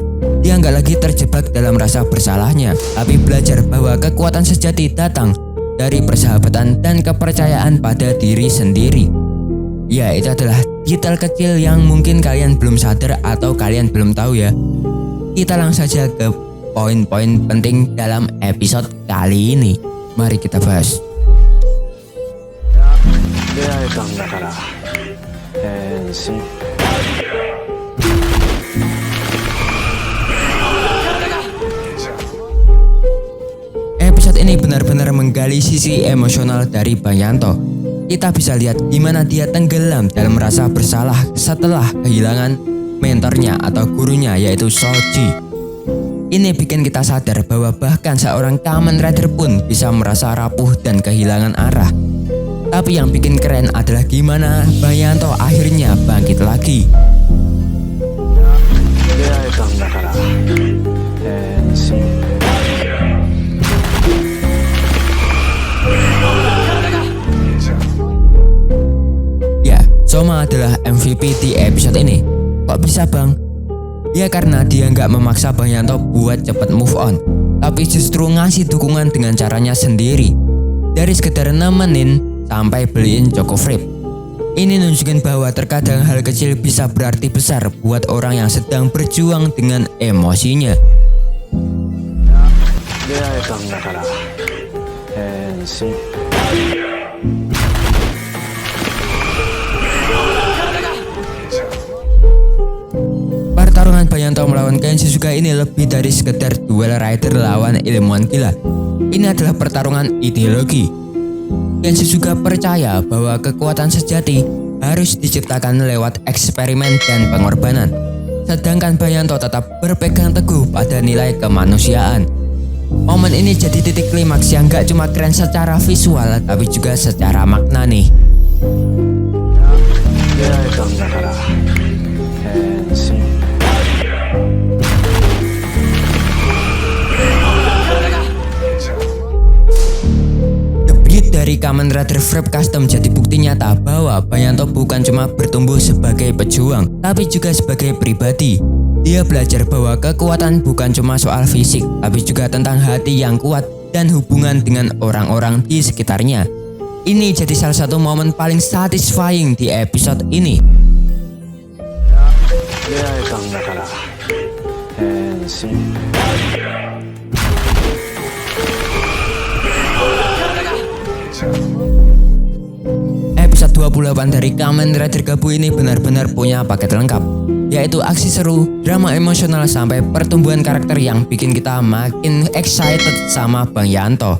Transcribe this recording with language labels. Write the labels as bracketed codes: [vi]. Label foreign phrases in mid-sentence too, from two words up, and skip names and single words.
[id] Dia nggak lagi terjebak dalam rasa bersalahnya, tapi belajar bahwa kekuatan sejati datang dari persahabatan dan kepercayaan pada diri sendiri. Ya, itu adalah detail kecil yang mungkin kalian belum sadar atau kalian belum tahu ya. Kita langsung saja ke poin-poin penting dalam episode kali ini. Mari kita bahas. [ja] 出会えたんだから変身 [id] Episode ini benar-benar menggali sisi emosional dari Banyanto. Kita bisa lihat gimana dia tenggelam dalam rasa bersalah setelah kehilangan mentornya atau gurunya, yaitu Shoji. Ini bikin kita sadar bahwa bahkan seorang Kamen Rider pun bisa merasa rapuh dan kehilangan arah. Tapi yang bikin keren adalah gimana Banyanto akhirnya bangkit lagi. [ja] 出会えたんだから変身 [id] Ya, Soma adalah MVP di episode ini. Kok bisa bang? Ya karena dia nggak memaksa Banyanto buat cepet [en] move on, [id] tapi justru ngasih dukungan dengan caranya sendiri. Dari sekedar nemenin sampai beliin Chocofrip. Ini nunjukin bahwa terkadang hal kecil bisa berarti besar buat orang yang sedang berjuang dengan emosinya. [ja] 出会えたんだから変身 [id] Pertarungan Banyanto melawan Kenshisuga ini lebih dari sekedar duel rider lawan ilmuwan gila. Ini adalah pertarungan ideologi. Kenshisuga percaya bahwa kekuatan sejati harus diciptakan lewat eksperimen dan pengorbanan. Sedangkan Banyanto tetap berpegang teguh pada nilai kemanusiaan. Momen ini jadi titik klimaks yang gak cuma keren secara visual, tapi juga secara makna nih. [ja] 出会えたんだから変身 [id] Debut dari Kamen Rider Frip Custom jadi bukti nyata bahwa Banyanto bukan cuma bertumbuh sebagai pejuang, tapi juga sebagai pribadi. Dia belajar bahwa kekuatan bukan cuma soal fisik, tapi juga tentang hati yang kuat dan hubungan dengan orang-orang di sekitarnya. Ini jadi salah satu momen paling satisfying di episode ini. [ja] 出会えたんだから変身 [id] Episode 28 dari Kamen Rider Gabu ini benar-benar punya paket lengkap, yaitu aksi seru, drama emosional, sampai pertumbuhan karakter yang bikin kita makin excited sama Banyanto.